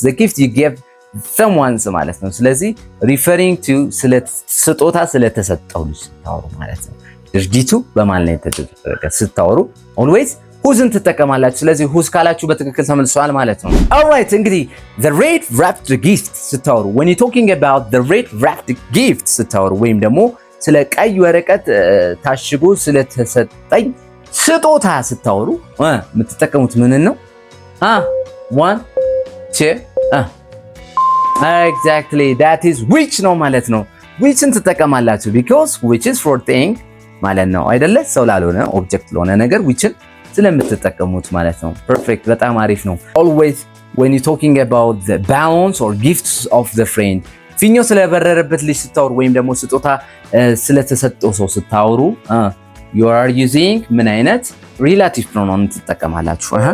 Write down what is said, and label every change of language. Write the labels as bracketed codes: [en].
[en] the gift you give someone [am] ማለት ነው። ስለዚህ referring to ስጦታ ስለተሰጠው ልጅ ስታወሩ ማለት ነው። ድርጊቱ በማን ላይ ተደረገ ስታወሩ always who's ትጠቀማላችሁ። ስለዚህ who's ካላችሁ በትክክል ተመልሷል ማለት ነው። alright እንግዲህ the red wrapped gift ስታወሩ [en] when you talking about the red wrapped gift [am] ስታወሩ ወይም ደግሞ ስለ ቀይ ወረቀት ታሽጎ ስለተሰጠኝ ስጦታ ስታወሩ የምትጠቀሙት ምን ነው? [en] one two exactly that is which ነው ማለት ነው። whichን ትጠቀማላችሁ because which is for thing ማለት ነው አይደለ? [am] ሰው ላልሆነ ኦብጀክት ለሆነ ነገር whichን ስለምትጠቀሙት ማለት ነው። ፐርፌክት በጣም አሪፍ ነው። [en] always when you talking about the balloons or gifts of the friend [am] ፊኛው ስለበረረበት ልጅ ስታወሩ ወይም ደግሞ ስጦታ ስለተሰጠው ሰው ስታወሩ [en] you are using [am] ምን አይነት relative pronoun ትጠቀማላችሁ?